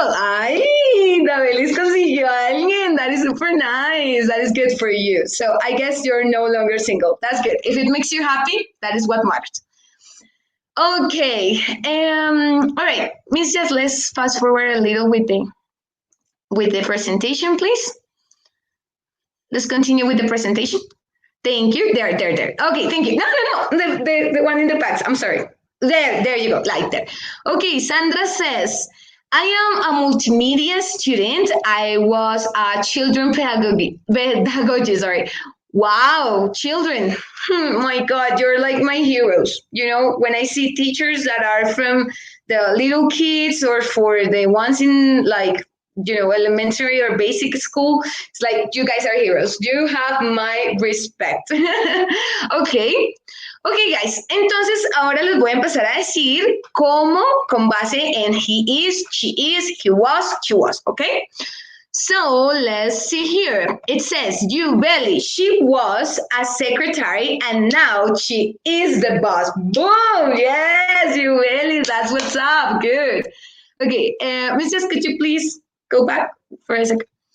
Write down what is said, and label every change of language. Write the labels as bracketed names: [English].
[Spanish] Ay, Davelis consiguió a alguien. [English] That is super nice. That is good for you. So I guess you're no longer single. That's good. If it makes you happy, that is what matters. Okay. All right, Miss Jess, let's fast forward a little with the presentation, please. Let's continue with the presentation. Thank you. There. Okay, thank you. No. The one in the packs. I'm sorry. There you go. Like there. Okay, Sandra says, I am a multimedia student. I was a children pedagogy. Sorry. Wow, children. My God, you're like my heroes. When I see teachers that are from the little kids or for the ones in like, elementary or basic school, it's like you guys are heroes. You have my respect. Ok. Ok, guys. [Spanish] Entonces, ahora les voy a empezar a decir cómo con base en [English] he is, she is, he was, she was. Ok. So let's see here. It says, you, Belly, she was a secretary and now she is the boss. Boom! Yes, you, Belly, that's what's up. Good. Okay, Mrs., could you please go back for a second?